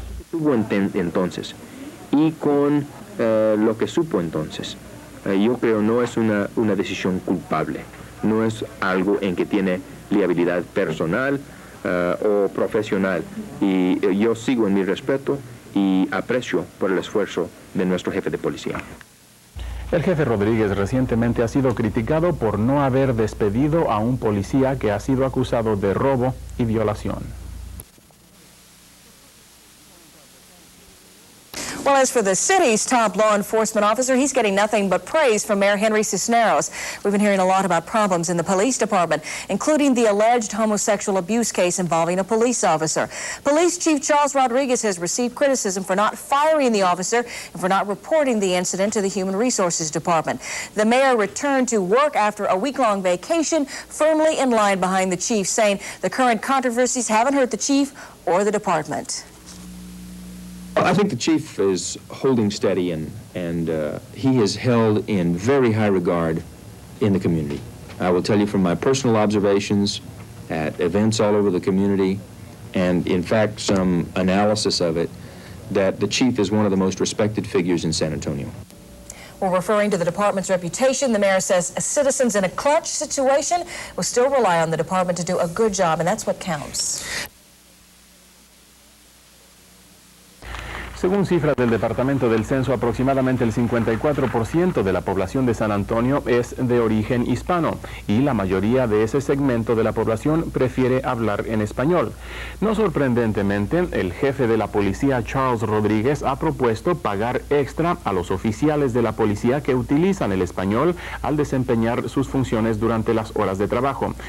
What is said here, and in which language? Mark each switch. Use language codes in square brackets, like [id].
[es] Tuvo entonces y con lo que supo entonces, yo creo no es una decisión culpable, no es algo en que tiene liabilidad personal o profesional, y yo sigo en mi respeto y aprecio por el esfuerzo de nuestro jefe de policía. El jefe Rodríguez recientemente ha sido criticado por no haber despedido a un policía que ha sido acusado de robo y violación. [en] Well, as for the city's top law enforcement officer, he's getting nothing but praise from Mayor Henry Cisneros. We've been hearing a lot about problems in the police department, including the alleged homosexual abuse case involving a police officer. Police Chief Charles Rodriguez has received criticism for not firing the officer and for not reporting the incident to the Human Resources Department. The mayor returned to work after a week-long vacation, firmly in line behind the chief, saying the current controversies haven't hurt the chief or the department. I think the chief is holding steady, and he is held in very high regard in the community. I will tell you from my personal observations at events all over the community, and in fact some analysis of it, that the chief is one of the most respected figures in San Antonio. Well, referring to the department's reputation, the mayor says citizens in a clutch situation will still rely on the department to do a good job, and that's what counts. [es] Según cifras del Departamento del Censo, aproximadamente el 54% de la población de San Antonio es de origen hispano y la mayoría de ese segmento de la población prefiere hablar en español. No sorprendentemente, el jefe de la policía, Charles Rodríguez, ha propuesto pagar extra a los oficiales de la policía que utilizan el español al desempeñar sus funciones durante las horas de trabajo.